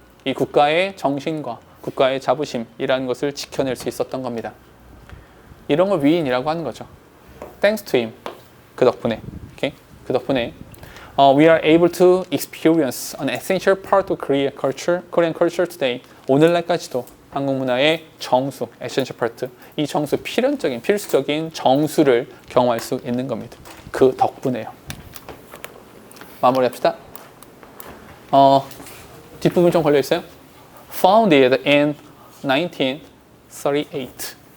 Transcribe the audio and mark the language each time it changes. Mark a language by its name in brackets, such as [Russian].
[Korean] 이 국가의 정신과 국가의 자부심이라는 것을 지켜낼 수 있었던 겁니다. 이런 걸 위인이라고 하는 거죠. [English] Thanks to him. [Korean] 그 덕분에. [English] Okay? [Korean] 그 덕분에 [English] we are able to experience an essential part of Korean culture today. [Korean] 오늘날까지도 한국 문화의 정수, [English] essential part. [Korean] 이 정수, 필수적인 정수를 경험할 수 있는 겁니다. 그 덕분에요. 마무리합시다. 뒷부분 좀 걸려 있어요. [English] Founded in 1938.